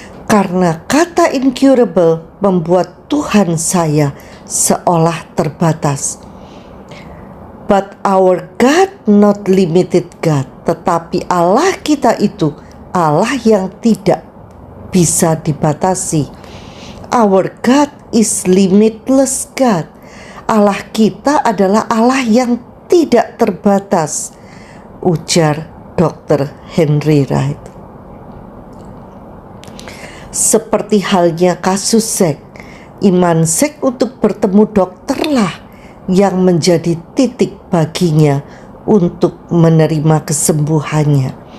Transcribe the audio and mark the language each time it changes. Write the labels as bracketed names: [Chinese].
[Indonesian] Karena kata incurable membuat Tuhan saya seolah terbatas. [English] But our God not limited God. [Indonesian] Tetapi Allah kita itu Allah yang tidak bisa dibatasi. [English] Our God is limitless God. [Indonesian] Allah kita adalah Allah yang tidak terbatas, ujar Dr. Henry Wright. Seperti halnya kasus Zack, iman Zack untuk bertemu dokterlah yang menjadi titik baginya untuk menerima kesembuhannya.